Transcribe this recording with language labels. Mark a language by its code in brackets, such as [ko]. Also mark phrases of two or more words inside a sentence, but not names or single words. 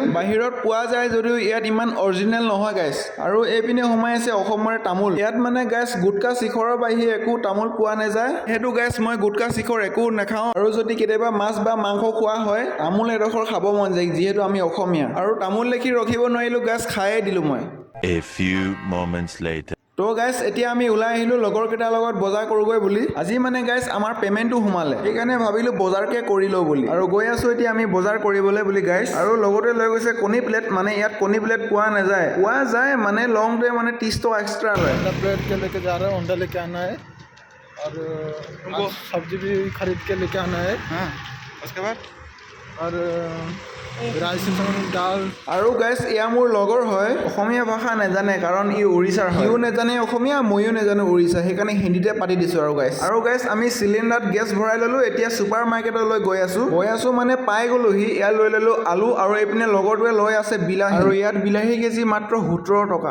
[as] বাহিৰত পোৱা যায় যদিও ইয়াত ইমান অৰিজিনেল নহয় গাইস। আৰু এইপিনে সোমাই আছে অসমৰে তামোল। ইয়াত মানে গাইস গুটকা শিখৰৰ বাহিৰে একো তামোল পোৱা নাযায়। সেইটো গাইস মই গুটকা শিখৰ একো নাখাওঁ। আৰু যদি কেতিয়াবা মাছ বা মাংস খোৱা হয় তামোল এডোখৰ খাব মন যায় যিহেতু আমি অসমীয়া। আৰু তামোল দেখি ৰখিব নোৱাৰিলোঁ গাইস খায়ে দিলোঁ মই। [en] A few moments later. [as] তো গাইস এতিয়া আমি ওলাই আহিলোঁ লগৰ কেইটাৰ লগত বজাৰ কৰোঁগৈ বুলি। আজি মানে গাইস আমাৰ পে'মেণ্টটো সোমালে সেইকাৰণে ভাবিলোঁ বজাৰকে কৰি লওঁ বুলি আৰু গৈ আছোঁ এতিয়া আমি বজাৰ কৰিবলৈ বুলি গাইস। আৰু লগতে লৈ গৈছে কণী প্লেট মানে ইয়াত কণী প্লেট পোৱা নাযায়। পোৱা যায় মানে লংতে মানে 30 টকা এক্সট্ৰা লয়। [hi] प्लेट के लेके जा रहे हैं अंडा लेके आना है और सब्जी भी खरीद के लेके आना है। हाँ उसके बाद और राइस दाल [as] আৰু গাইস এয়া মোৰ লগৰ হয়। অসমীয়া ভাষা নাজানে কাৰণ ই উৰিষ্যাৰ হয়। ইও নাজানে অসমীয়া ময়ো নাজানো উৰিষ্যা সেইকাৰণে হিন্দীতে পাতি দিছোঁ আৰু গাইস। আৰু গাইস আমি চিলিণ্ডাৰত গেছ ভৰাই ল'লোঁ। এতিয়া ছুপাৰ মাৰ্কেটলৈ গৈ আছোঁ মানে পাই গ'লোহি। ইয়াত লৈ ল'লোঁ আলু আৰু এইপিনে লগৰটোৱে লৈ আছে বিলাহী আৰু ইয়াত বিলাহী কেজি মাত্ৰ 17 টকা।